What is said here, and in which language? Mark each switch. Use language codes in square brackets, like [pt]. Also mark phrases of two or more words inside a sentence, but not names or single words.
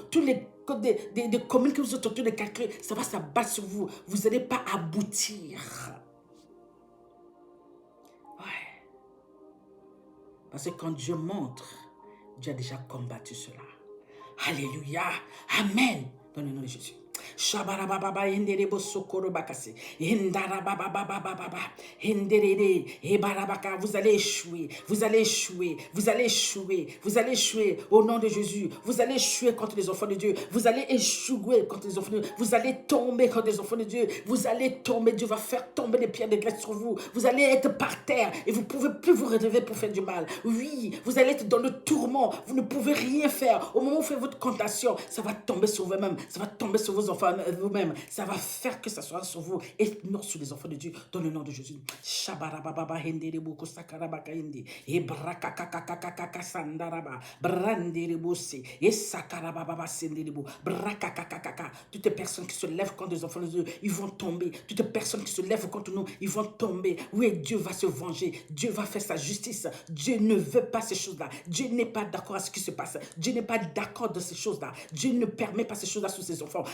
[fr] Tous les des communes que vous êtes en train de calculer, ça va s'abattre sur vous. Vous n'allez pas aboutir. Ouais. Parce que quand Dieu montre, Dieu a déjà combattu cela. Alléluia. Amen. Dans le nom de Jésus. Shabarababa henderebo sokoro bakase. Hendarabababababa. Henderede. Ebarabaka. Vous allez échouer. Vous allez échouer. Vous allez échouer. Vous allez échouer au nom de Jésus. Vous allez échouer contre les enfants de Dieu. Vous allez échouer contre les enfants de Dieu. Vous allez tomber contre les enfants de Dieu. Vous allez tomber. Dieu va faire tomber des pierres de grès sur vous. Vous allez être par terre et vous ne pouvez plus vous relever pour faire du mal. Oui, vous allez être dans le tourment. Vous ne pouvez rien faire. Au moment où vous faites votre tentation, ça va tomber sur vous-même. Ça va tomber sur vos enfants vous-même. Ça va faire que ça soit sur vous et non sur les enfants de Dieu. Dans le nom de Jésus. Shabarababa henderebo kosakarabaka hindi. Ebrakakakakakaka sandaraba. Branderebo se. Esakarababa senderebo. Brakakakakaka. Toutes les personnes qui se lèvent contre les enfants de Dieu, ils vont tomber. Toutes les personnes qui se lèvent contre nous, ils vont tomber. Oui, Dieu va se venger. Dieu va faire sa justice. Dieu ne veut pas ces choses-là. Dieu n'est pas d'accord à ce qui se passe. Dieu n'est pas d'accord de ces choses-là. Dieu ne permet pas ces choses-là sur ses enfants.